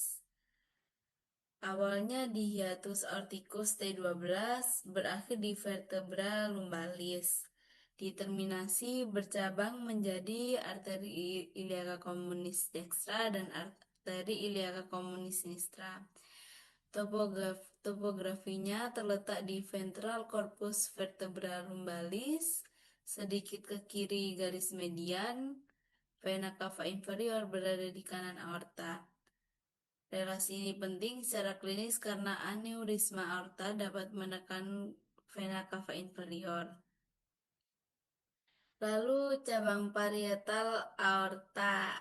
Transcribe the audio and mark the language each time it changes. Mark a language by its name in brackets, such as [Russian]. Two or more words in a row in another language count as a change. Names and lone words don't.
[Indonesian] Awalnya di [Latin] hiatus aorticus [Indonesian] T12, berakhir di [Latin] vertebra lumbalis. [Indonesian] Di terminasi bercabang menjadi arteri [Latin] iliaca communis dextra [Indonesian] dan arteri [Latin] iliaca communis sinistra. [Indonesian] Topografinya terletak di ventral [Latin] corpus vertebra lumbalis, [Indonesian] sedikit ke kiri garis median. [Latin] Vena cava inferior [Indonesian] berada di kanan aorta. Relasi ini penting secara klinis karena aneurisma aorta dapat menekan [Latin] vena cava inferior. [Indonesian] Lalu cabang parietal aorta.